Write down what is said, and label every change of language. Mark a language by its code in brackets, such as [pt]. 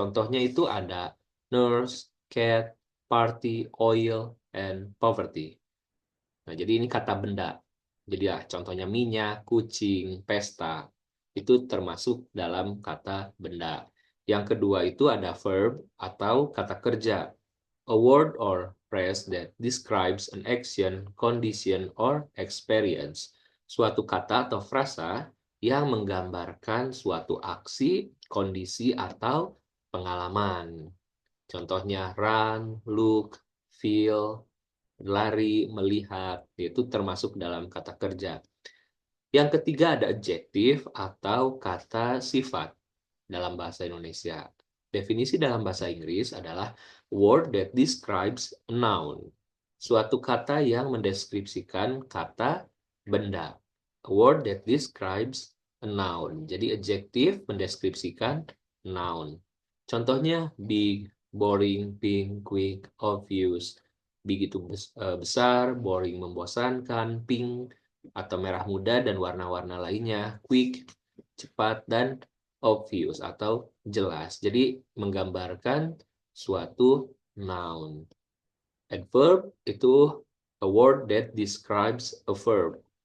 [id] Contohnya itu ada nurse, cat, party, oil, and poverty. Nah, jadi ini kata benda. Jadi ya, contohnya minyak, kucing, pesta. Itu termasuk dalam kata benda. Yang kedua itu ada verb atau kata kerja. [en] A word or phrase that describes an action, condition, or experience. [id] Suatu kata atau frasa yang menggambarkan suatu aksi, kondisi, atau pengalaman. Contohnya run, look, feel, lari, melihat, itu termasuk dalam kata kerja. Yang ketiga ada adjektif atau kata sifat dalam bahasa Indonesia. Definisi dalam bahasa Inggris adalah [en] word that describes a noun. [id] Suatu kata yang mendeskripsikan kata benda. [en] A word that describes a noun. [id] Jadi adjektif mendeskripsikan noun. Contohnya big, boring, pink, quick, obvious. Big itu besar, boring membosankan, pink atau merah muda dan warna-warna lainnya, quick cepat, dan obvious atau jelas. Jadi menggambarkan suatu noun. [en] Adverb itu a word that describes a verb.